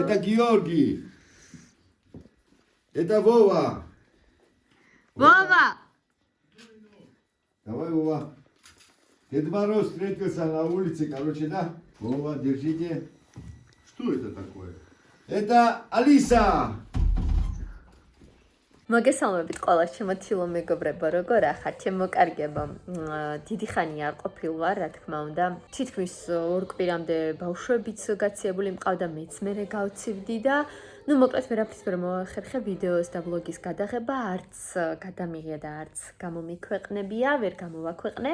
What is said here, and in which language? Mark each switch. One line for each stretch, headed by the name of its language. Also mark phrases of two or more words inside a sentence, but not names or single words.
Russian: Это Георгий. Это Вова. Вова. Давай, Вова. Дед Мороз встретился на улице, короче, да? Вова, держите. Что это такое? Это Алиса.
Georgian: მოგესალმებით ყველა შემოცილო მეგობრებო, როგორ ახართ? ჩემო კარგებო. დიდი ხანი არ ყოფილვარ, რა თქმა უნდა. თითქმის 2 კვირამდე ბავშვებიც გაციებული მყავდა, მეც მერე გავცივდი და მოკლედ ვერაფრის ვერ მოახერხე ვიდეოს და ვლოგის გადაღება, არც გადამიღია და არც გამომიქვეყნებია, ვერ გამოვაქვეყნე.